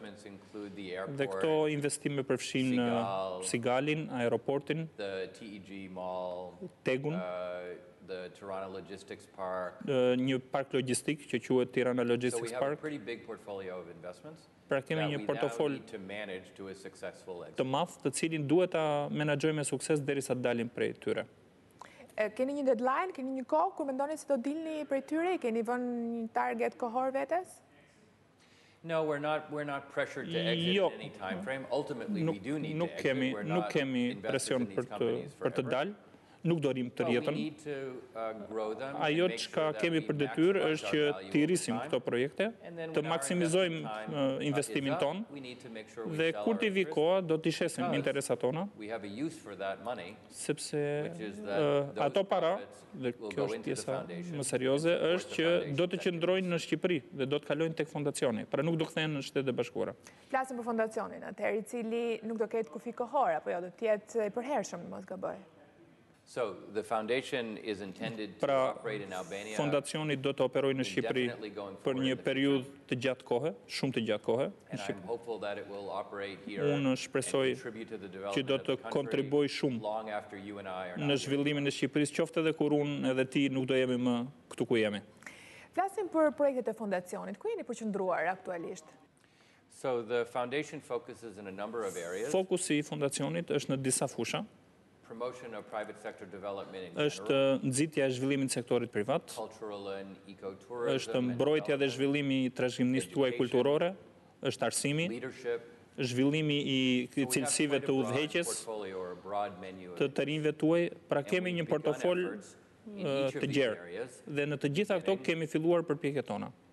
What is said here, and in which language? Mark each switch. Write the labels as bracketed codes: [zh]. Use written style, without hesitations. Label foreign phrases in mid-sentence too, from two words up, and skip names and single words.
[sq] Dhe këto investime përfshin Sigalin, aeroportin, Tegun, një park logjistik që quhet Tirana Logistics Park. Pra kemi një portofol të madh, të cilin duhet ta menaxhojmë me sukses derisa të dalim prej tyre. Keni një deadline, keni një kohë, kur mendoni se do dilni prej tyre, keni vënë një target kohor vetes? [en] No, we're not pressured to exit in any time frame. Ultimately, we do need to exit. We're not invested in these companies forever. [sq] Nuk do rim të rjetën. Ajo çka kemi për detyrë është që të rrisim këto projekte, të maksimizojmë investimin ton dhe kur t'i vi koha do t'i shesim interesat tona, sepse ato para, dhe kjo është pjesa më serioze, është që do të qëndrojnë në Shqipëri dhe do të kalojnë tek fondacioni, pra nuk do kthehen në Shtetet e Bashkuara. Flasim për fondacionin, atëherë i cili nuk do ketë kufi kohor, apo jo do të jetë i përhershëm, mos gaboj. [en] So the foundation is intended to operate in Albania. [sq] Fondacioni do të operojë në Shqipëri për një periudhë të gjatë kohe, shumë të gjatë kohe. Unë shpresoj që do të kontribuoj shumë në zhvillimin e Shqipërisë, qoftë edhe kur unë edhe ti nuk do jemi më këtu ku jemi. Flasim për projektet e fondacionit. Ku jeni përqendruar aktualisht? [en] So the foundation focuses in a number of areas. [sq] Fokusi i fondacionit është në disa fusha. [en] Promotion of private sector development in [sq] është nxitja e zhvillimit të sektorit privat, është mbrojtja dhe zhvillimi i trashëgimisë tuaj kulturore, është arsimi, zhvillimi i cilësive të udhëheqjes të të rinjve tuaj, pra kemi një portofol të gjerë dhe në të gjitha këto kemi filluar përpjekjet tona.